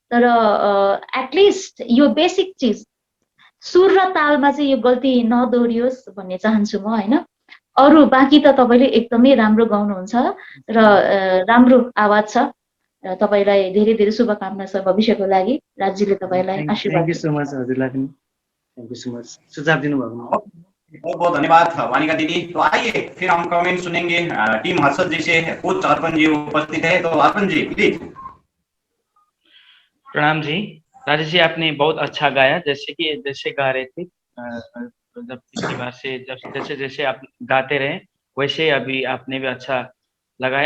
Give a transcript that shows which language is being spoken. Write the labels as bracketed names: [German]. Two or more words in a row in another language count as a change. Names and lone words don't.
[Nepali] तर एटलिस्ट यो बेसिक चिज सुर र तालमा चाहिँ यो गल्ती नदोहोरियोस् भन्ने चाहन्छु म होइन। अरू बाँकी त तपाईँले एकदमै राम्रो गाउनुहुन्छ र राम्रो आवाज छ र तपाईँलाई धेरै धेरै शुभकामना छ भविष्यको लागि। राजीले तपाईँलाई आशीर्वाद [English] thank you so much [Nepali] हजुरलाई पनि [English] thank you so much [Nepali] सुझाव दिनुभयो [Hindi] बहुत बहुत धन्यवाद वानिका दीदी। तो आइए फिर हम कमेंट सुनेंगे टीम हर्षद जी से। कोच अर्पण जी उपस्थित है, तो अर्पण जी प्लीज। प्रणाम जी। राजेश जी आपने बहुत अच्छा गाया, जैसे गा रहे थे जब पिछली बार से जैसे जैसे आप गाते रहे वैसे अभी आपने भी अच्छा लगाया।